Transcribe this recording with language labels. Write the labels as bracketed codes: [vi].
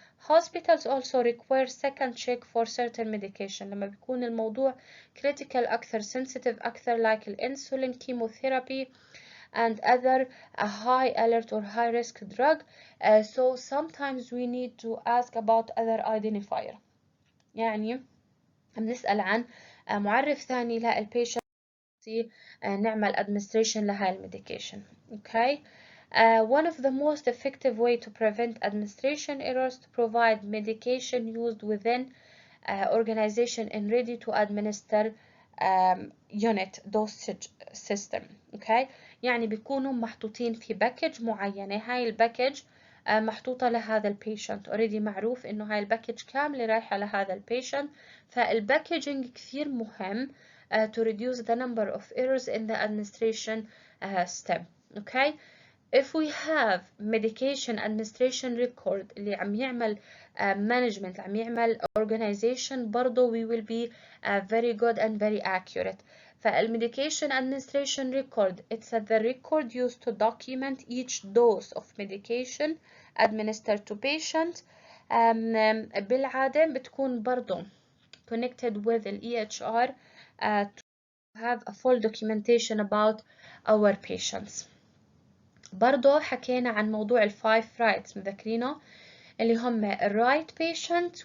[en] Hospitals also require second check for certain medication [ar] لما بيكون الموضوع [en] critical أكثر, sensitive أكثر, like insulin, chemotherapy, and other high alert or high risk drug. So sometimes we need to ask about other identifier. [ar] يعني بنسأل عن معرف ثاني للبيشنت نعمل administration لهاي الميديكيشن. [en] Okay. One of the most effective way to prevent administration errors to provide medication used within organization and ready to administer unit dosage system. Okay. [ar] يعني بيكونوا محطوطين في باكج معينة. هاي الباكج محطوطة لهذا البيشنت already معروف إنه هاي الباكج كاملة رايحة لهذا البيشنت. فالباكجينج كثير مهم [en] to reduce the number of errors in the administration step. Okay. If we have medication administration record [ar] اللي عم يعمل management عم يعمل organization برضو [en] we will be very good and very accurate. فالmedication administration record, it's the record used to document each dose of medication administered to patient. [ar] بالعادة بتكون برضو [en] connected with the EHR to have a full documentation about our patients. [ar] برضو حكينا عن موضوع ال [en] 5 rights [ar] مذكرينه اللي هم right patient.